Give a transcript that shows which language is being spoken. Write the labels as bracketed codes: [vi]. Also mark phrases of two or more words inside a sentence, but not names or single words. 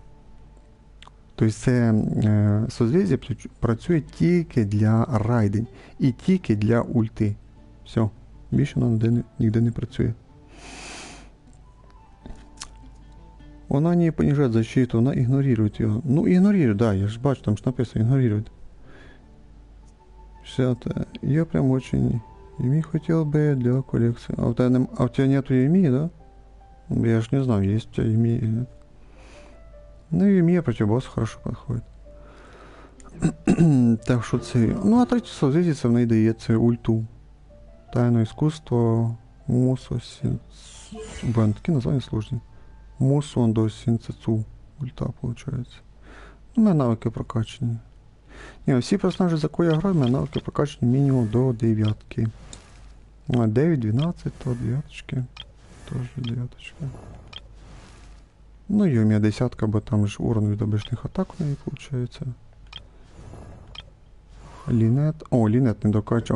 [uk] Тобто це созвездие працює тільки для Райден і тільки для ульти. Все, більше воно ніде не працює. Вона не понижає защиту, вона ігнорує його. Ну, ігнорує, да, я ж бачу, там ж написано, ігнорує. 60. [ru] Я прям очень ими хотел бы для коллекции. А у тебя нету ими, да? Я ж не знаю, есть у тебя ими или нет. Ну, ими против босса хорошо подходит. [uk] Так що це... Ну, а третє созвездие в неї дається ульту. [ru] Тайне искусство Мусо Син... Блин, такие названия сложные. Мусо до Синцецу. Ульта, получается. У меня навыки прокачаны. [uk] Ні, всі персонажі, за кого я граю, мене навики прокачані мінімум до 9. 9, 12, то 9. Теж 9. Ну і у мене 10, бо там ж урон від обичних атак у неї виходить. Лінет. О, Лінет не докачав.